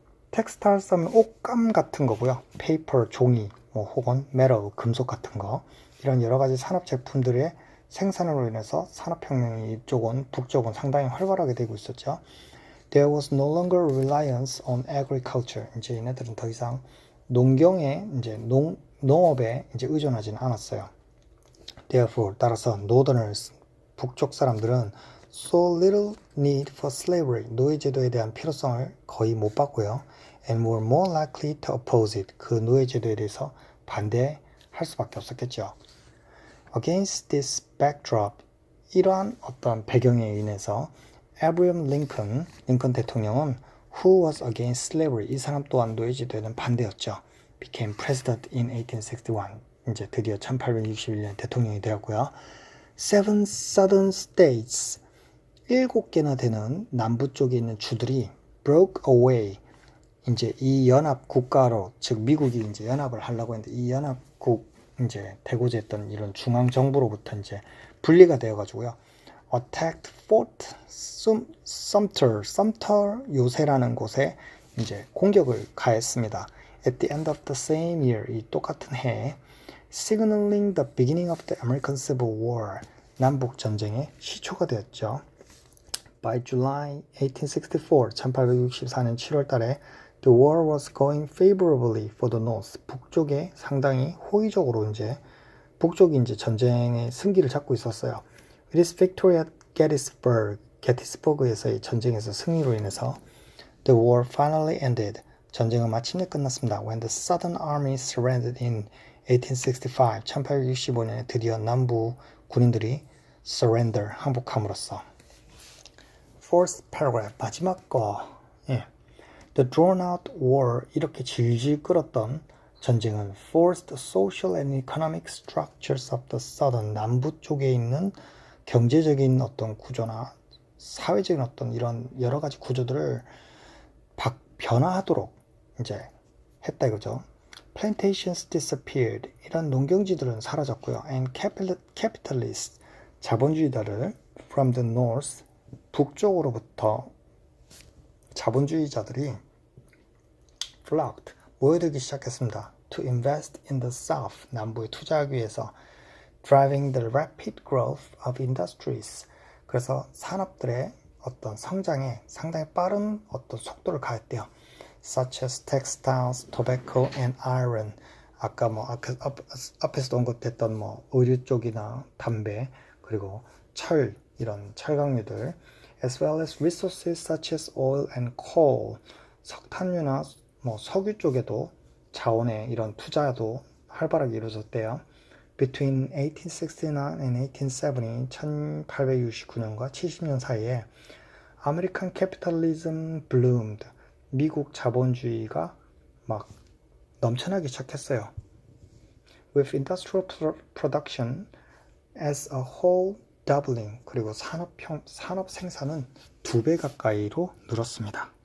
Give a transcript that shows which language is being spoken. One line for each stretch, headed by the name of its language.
Korean: textiles 하면 옷감 같은 거고요. paper, 종이, 혹은 metal, 금속 같은 거. 이런 여러 가지 산업 제품들의 생산으로 인해서 산업혁명이 이쪽은 북쪽은 상당히 활발하게 되고 있었죠.
English: There was no longer reliance on agriculture.
Korean: 이제 얘네들은 더 이상 농경에 이제 농업에 이제 의존하지는 않았어요.
English: Therefore,
Korean: 따라서 Northerners, 북쪽 사람들은
English: so little need for slavery,
Korean: 노예제도에 대한 필요성을 거의 못 봤고요.
English: And were more likely to oppose it,
Korean: 그 노예제도에 대해서 반대할 수밖에 없었겠죠.
English: Against this backdrop,
Korean: 이러한 어떤 배경에 인해서 Abraham Lincoln 대통령은
English: who was against slavery,
Korean: 이 사람 또한 노예제도에는 반대였죠.
English: became president in 1861,
Korean: 이제 드디어 1861년 대통령이 되었고요.
English: Seven southern states,
Korean: 7개나 되는 남부 쪽에 있는 주들이
English: broke away,
Korean: 이제 이 연합 국가로, 즉 미국이 이제 연합을 하려고 했는데 이 연합국 이제 되고자 했던 이런 중앙 정부로부터 이제 분리가 되어 가지고요.
English: attacked Fort Sumter
Korean: 요새라는 곳에 이제 공격을 가했습니다.
English: At the end of the same year,
Korean: 이 똑같은 해에
English: signaling the beginning of the American Civil War,
Korean: 남북 전쟁의 시초가 되었죠.
English: By July
Korean: 1864년 7월 달에
English: the war was going favorably for the North.
Korean: 북쪽에 상당히 호의적으로 이제 북쪽이 이제 전쟁의 승기를 잡고 있었어요.
English: It is victory at
Korean: 게티스버그에서의 전쟁에서 승리로 인해서
English: the war finally ended.
Korean: 전쟁은 마침내 끝났습니다.
English: When the Southern Army surrendered in
Korean: 1865년에 드디어 남부 군인들이
English: surrender,
Korean: 항복함으로써.
English: Fourth paragraph,
Korean: 마지막 거. 예.
English: The drawn-out war,
Korean: 이렇게 질질 끌었던 전쟁은
English: forced social and economic structures of the southern,
Korean: 남부 쪽에 있는 경제적인 어떤 구조나 사회적인 어떤 이런 여러 가지 구조들을 변화하도록 이제 했다 이거죠.
English: Plantations disappeared,
Korean: 이런 농경지들은 사라졌고요.
English: And capitalists, 자본주의자를 from the north,
Korean: 북쪽으로부터 자본주의자들이
English: flocked,
Korean: 모여들기 시작했습니다.
English: To invest in the south,
Korean: 남부에 투자하기 위해서.
English: Driving the rapid growth of industries,
Korean: 그래서 산업들의 어떤 성장에 상당히 빠른 어떤 속도를 가했대요.
English: Such as textiles, tobacco and iron.
Korean: 아까 앞에서도 언급됐던 의류 쪽이나 담배, 그리고 철, 이런 철강류들.
English: As well as resources such as oil and coal.
Korean: 석탄류나 석유 쪽에도 자원의 이런 투자도 활발하게 이루어졌대요.
English: Between 1869 and 1870,
Korean: 1869년과 70년 사이에
English: American capitalism bloomed.
Korean: 미국 자본주의가 막 넘쳐나기 시작했어요.
English: With industrial production as a whole doubling,
Korean: 그리고 산업 생산은 2배 가까이로 늘었습니다.